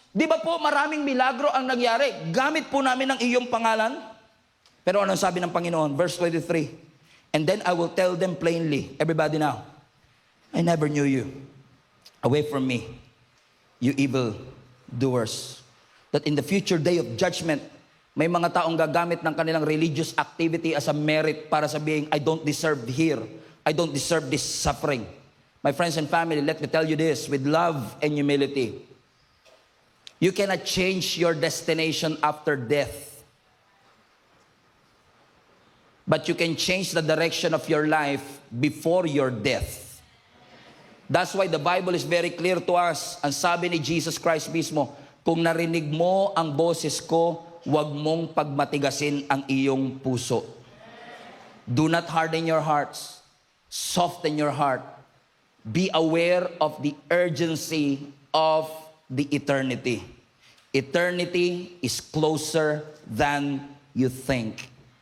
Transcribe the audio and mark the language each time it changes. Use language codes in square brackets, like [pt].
[tl] Di ba po maraming milagro ang nangyari? Gamit po namin ang iyong pangalan? Pero anong sabi ng Panginoon? [en] Verse 23, and then I will tell them plainly, everybody now, I never knew you. Away from me, you evil doers. That in the future day of judgment, may mga taong gagamit ng kanilang religious activity as a merit para sabihin, I don't deserve here. I don't deserve this suffering. My friends and family, let me tell you this with love and humility. You cannot change your destination after death. But you can change the direction of your life before your death. That's why the Bible is very clear to us. [tl] Ang sabi ni Jesus Christ mismo, kung narinig mo ang boses ko, huwag mong pagmatigasin ang iyong puso. [en] Do not harden your hearts. Soften your heart. Be aware of the urgency of the eternity. Eternity is closer than you think.